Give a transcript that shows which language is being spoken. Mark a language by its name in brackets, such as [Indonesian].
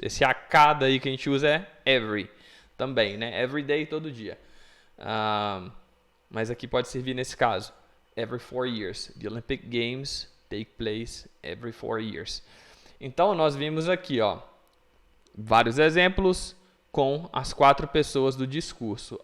[Portuguese] Esse a cada aí que a gente usa é every também, né? [English] Every day, [Portuguese] todo dia. Mas aqui pode servir nesse caso. [English] Every 4 years. The Olympic Games take place every 4 years. [Portuguese] Então, nós vimos aqui, ó, vários exemplos com as 4 pessoas do discurso.